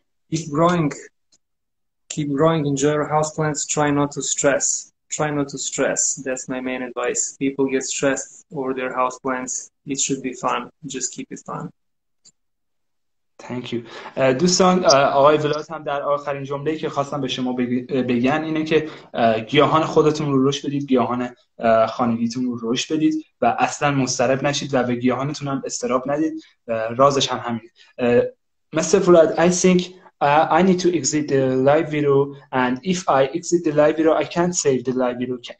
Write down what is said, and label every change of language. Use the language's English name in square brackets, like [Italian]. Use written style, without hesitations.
[English] Keep growing, enjoy your houseplants, try not to stress. That's my main advice. People get stressed over their houseplants. It should be fun. Just keep it fun. Thank you. [Persian] دوستان آقای ولاد هم در آخرین جمله‌ای که خواستم به شما بگن اینه که گیاهان خودتون رو رشد بدید، گیاهان خانگیتون رو رشد بدید و اصلا مضطرب نشید و به گیاهانتون هم اضطراب ندید. رازش هم همین. Mr. [English] Vlad, I think I need to exit the live video, and if I exit the live video, I can't save the live video.